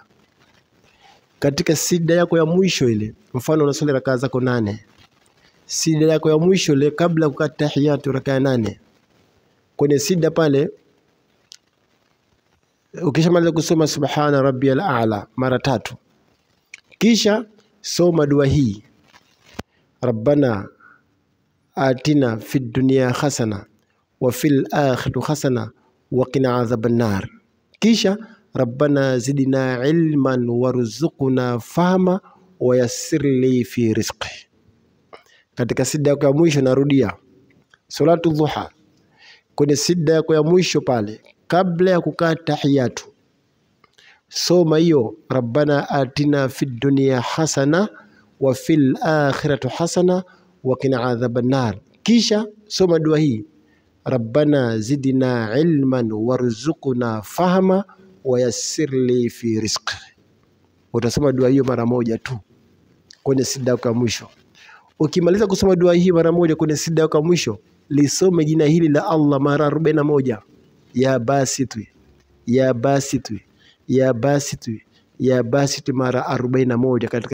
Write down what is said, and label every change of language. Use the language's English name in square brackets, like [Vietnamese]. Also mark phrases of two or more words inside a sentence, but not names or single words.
[Swahili] Katika sida yako ya mwisho ile, mfano unasali raka zako 8. Sida yako ya mwisho ile kabla kukata tahiyatu raka ya 8. Kwenye sida pale ukishamaliza kusoma [Arabic] سبحان ربي الأعلى [Swahili] mara 3, kisha soma dua hii: [Arabic] ربنا آتنا في الدنيا حسنة وفي الآخرة حسنة وقنا عذاب النار. Kisha ربنا زدنا علما وارزقنا فهما ويسر لي في رزقي. [Swahili] Katika sida yako ya mwisho, narudia, [Arabic] صلاة الضحى [Swahili] kwenye sida yako ya mwisho pale kabla ya kukaa tahiyatu, soma hiyo [Arabic] ربنا آتنا في الدنيا حسنة وفي الآخرة حسنة وقنا عذاب النار. [Swahili] Kisha soma dua hii: [Arabic] ربنا زدنا علما وارزقنا فهما ويسر لي في رزقي. [Swahili] Utasoma dua hiyo mara moja tu kwenye sida yako ya mwisho. Ukimaliza kusoma dua hii mara moja kwenye sida yako ya mwisho, lisome jina hili la Allah mara 41: [Arabic] يا باسط يا باسط يا باسط يا باسط, [Swahili] mara 41 katika